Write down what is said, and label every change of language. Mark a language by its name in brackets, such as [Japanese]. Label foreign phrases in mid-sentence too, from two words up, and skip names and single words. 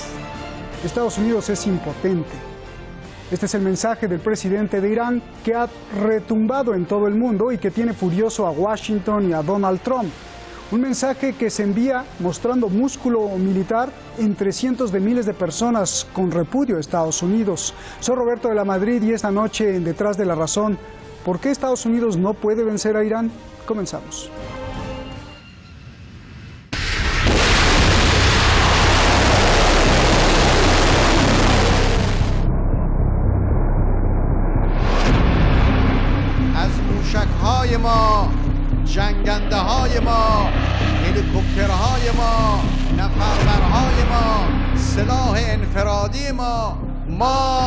[Spanish] Estados Unidos es impotente. Este es el mensaje del presidente de Irán que ha retumbado en todo el mundo y que tiene furioso a Washington y a Donald Trump. Un mensaje que se envía mostrando músculo militar entre cientos de miles de personas con repudio a Estados Unidos. Soy Roberto de la Madrid y esta noche en Detrás de la Razón, ¿por qué Estados Unidos no puede vencer a Irán? Comenzamos. [Persian] از موشک‌های ما، جنگنده‌های ما، هلیکوپترهای ما، نفربرهای ما، سلاح انفرادی ما